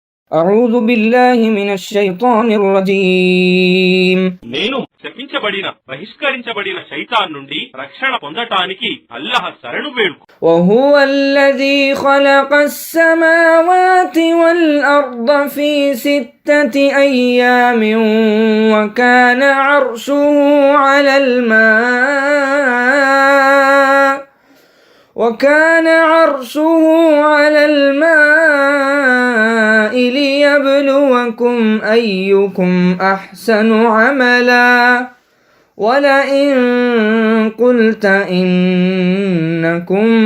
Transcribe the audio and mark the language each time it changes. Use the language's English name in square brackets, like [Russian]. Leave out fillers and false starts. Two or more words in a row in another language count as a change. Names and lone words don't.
[Arabic] أعوذ بالله من الشيطان الرجيم [Telugu] నేను శపించబడిన బహిష్కరించబడిన శైతాన్ నుండి రక్షణ పొందటానికి అల్లాహ్ శరణు వేడుకు. [Arabic] وهو الذي خلق السماوات والأرض في 6 أيام وكان عرشه على الماء ليبلوكم أيكم أحسن عملا ولئن قلت إنكم